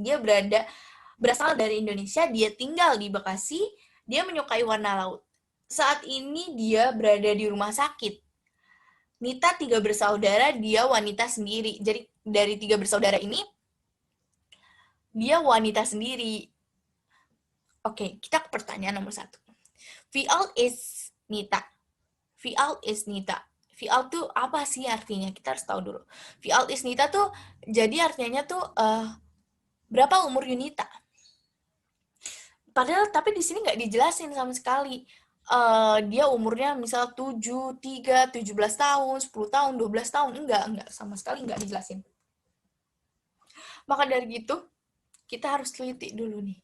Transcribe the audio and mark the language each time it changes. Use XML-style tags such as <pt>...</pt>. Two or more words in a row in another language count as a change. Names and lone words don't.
<id>Dia berasal dari Indonesia, dia tinggal di Bekasi, dia menyukai warna laut. Saat ini dia berada di rumah sakit. Nita 3 bersaudara, dia wanita sendiri. Jadi dari 3 bersaudara ini, dia wanita sendiri. Oke, kita ke pertanyaan nomor 1.</id> <de>Wie alt is Nita? Wie alt is Nita? Wie alt</de> <id>tuh apa sih artinya? Kita harus tahu dulu.</id> <de>Wie alt is Nita</de> <id>tuh, jadi artinya tuh berapa umur Yunita? Padahal tapi di sini nggak dijelasin sama sekali. Dia umurnya misal 7, 3, 17 tahun, 10 tahun, 12 tahun. Enggak. Sama sekali nggak dijelasin. Maka dari gitu, kita harus teliti dulu nih.</id>